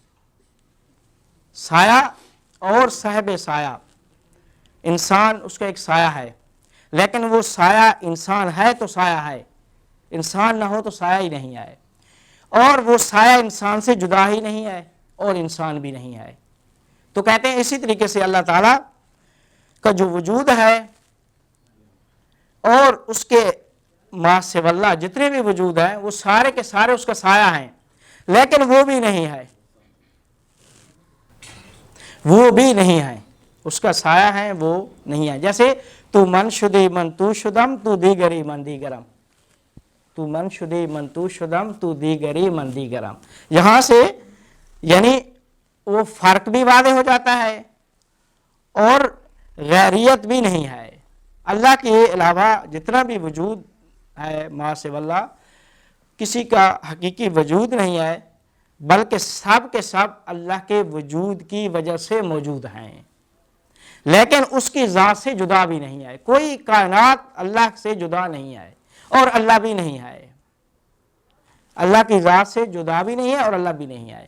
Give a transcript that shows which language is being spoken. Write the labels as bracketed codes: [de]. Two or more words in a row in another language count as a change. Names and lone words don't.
[ur] سایہ اور صاحب سایہ، انسان اس کا ایک سایہ ہے، لیکن وہ سایہ انسان ہے تو سایہ ہے، انسان نہ ہو تو سایہ ہی نہیں ہے. اور وہ سایہ انسان سے جدا ہی نہیں ہے اور انسان بھی نہیں ہے. تو کہتے ہیں اسی طریقے سے اللہ تعالیٰ کا جو وجود ہے اور اس کے [ar] ما سوی اللہ [ur] جتنے بھی وجود ہیں وہ سارے کے سارے اس کا سایہ ہیں، لیکن وہ بھی نہیں ہے، وہ بھی نہیں ہے، اس کا سایہ ہے وہ نہیں ہے. [fa] جیسے تو من شدی من تو شدم تو دیگری من دیگرم، تو من شدی من تو شدم تو دیگری من دیگرم. [ur] یہاں سے یعنی وہ فرق بھی واضح ہو جاتا ہے اور غیریت بھی نہیں ہے. اللہ کے علاوہ جتنا بھی وجود ہے [ar] ما سوی اللہ، [ur] کسی کا حقیقی وجود نہیں ہے، بلکہ سب کے سب اللہ کے وجود کی وجہ سے موجود ہیں، لیکن اس کی ذات سے جدا بھی نہیں ہے. کوئی کائنات اللہ سے جدا نہیں ہے اور اللہ بھی نہیں ہے، اللہ کی ذات سے جدا بھی نہیں ہے اور اللہ بھی نہیں ہے.